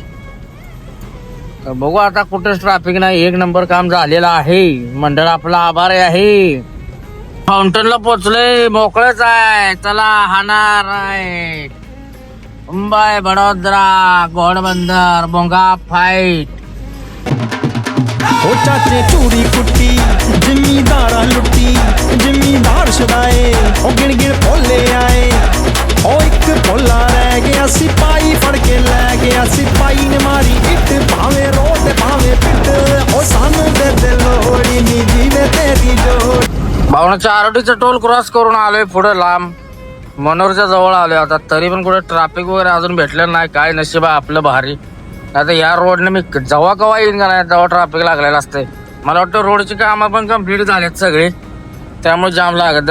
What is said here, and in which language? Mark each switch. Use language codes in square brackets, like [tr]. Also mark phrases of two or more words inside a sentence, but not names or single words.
[mr] बघू आता कुठेच ट्रॅफिक नाही. एक नंबर काम झालेलं आहे. मंडळ आपला आभार आहे. फाउंटनला पोचले मोकळच आहे. चला हाणार आहे मुंबई बडोदरा घोडबंदर बोंगा फाईट. [pa] ਓ ਚਾਚੇ ਚੂੜੀ ਕੁੱਟੀ ਜਿਮੀਦਾਰਾ ਲੁੱਟੀ ਜਿਮੀਦਾਰ ਛੁਡਾਏ ਓ ਗਿਣ ਗਿਣ ਪੋਲੇ ਆਏ ਓ ਏਕ ਪੋਲਾ ਰਹ ਗਯਾ ਸਿਪਾਹੀ ਫੜ ਕੇ ਲੈ ਗਯਾ ਸਿਪਾਹੀ ਨੇ ਮਾਰੀ ਇਟ ਭਾਵੇ ਰੋਡ ਭਾਵੇ ਪਿਟ ਓ ਸਾਨੂ ਦੇ ਦੇ ਲੋੜੀ ਨੀ ਜੀਵੇ ਤੇਰੀ ਜੋੜ. [mr] भावनाच्या आरोडीचा टोल क्रॉस करून आलोय पुढे लांब मनोरच्या जवळ आलोय. आता तरी पण कुठे ट्रॅफिक वगैरे अजून भेटलेलं नाही. काय नशीब आहे आपलं भारी. आता या रोडने मी जेव्हा केव्हा येईन का नाही तेव्हा ट्रॅफिक लागलेलं असते. मला वाटतं रोडची कामं पण कम्प्लीट झालेत सगळे त्यामुळे जाम लागत.